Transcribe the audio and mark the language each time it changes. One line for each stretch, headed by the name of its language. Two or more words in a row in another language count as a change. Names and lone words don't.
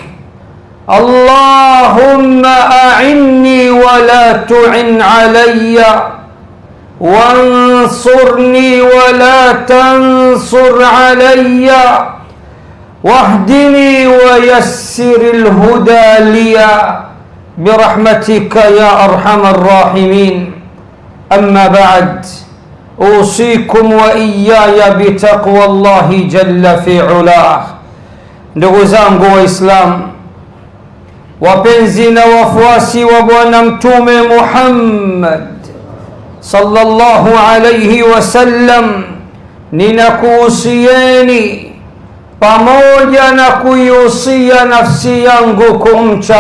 Arabic: اللهم أعني ولا تعن علي وانصرني ولا تنصر علي واهدني ويسر الهدى لي برحمتك يا أرحم الراحمين. أما بعد، أوصيكم وإياي بتقوى الله جل في علاه.
Swahili: Ndugu zangu Waislamu wapenzi na wafuasi wa Bwana Mtume Muhammad sallallahu
Arabic: عليه وسلم,
Swahili: ninakuhusieni pamoja na kuihusia nafsi yangu kumcha